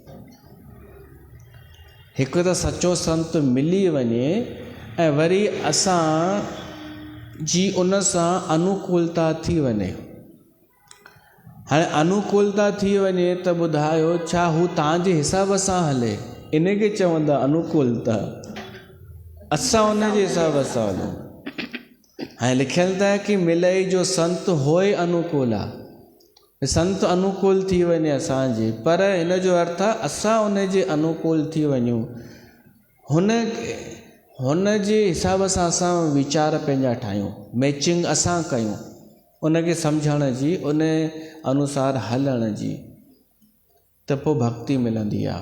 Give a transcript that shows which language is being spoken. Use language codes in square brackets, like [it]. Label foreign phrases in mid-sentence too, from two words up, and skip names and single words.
[sd] हिकु त सचो संत मिली वञे ऐं वरी असां जी उन सां अनुकूलता थी वञे। हाणे अनुकूलता थी वञे त ॿुधायो छा हू तव्हांजे हिसाब सां हले, इन खे चवंदा अनुकूलता। असां उन जे हिसाब सां हलूं। हाणे लिखियलु त आहे कि मिलई जो संत होए अनुकूल आहे। संत अनुकूल थी वञे असांजे, पर हिन जो अर्थ आहे असां उन जे अनुकूल थी वञूं, हुन जे हिसाब सां असां वीचार पंहिंजा ठाहियूं, मैचिंग असां कयूं, उनखे सम्झण जी, उन अनुसार हलण जी, त पोइ भक्ति मिलंदी आहे।